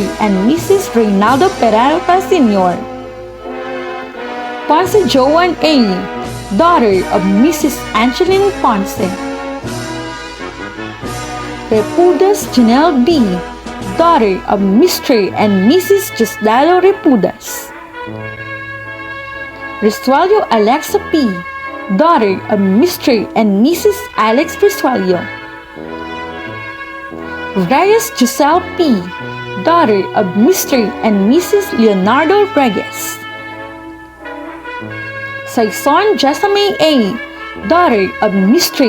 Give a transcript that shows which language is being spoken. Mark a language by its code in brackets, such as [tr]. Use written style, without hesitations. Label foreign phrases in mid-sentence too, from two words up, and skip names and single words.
[en] and Mrs. Reynaldo Peralta Sr. Ponce Joan A., daughter of Mrs. Angeline Ponce. Repudas Janelle B., daughter of Mr. and Mrs. Gisdalo Repudas. Risuelio Alexa P., daughter of Mr. and Mrs. Alex Risuelio. Reyes Giselle P., daughter of Mr. and Mrs. Leonardo Reyes. Saison Jessamay A., daughter of Mr.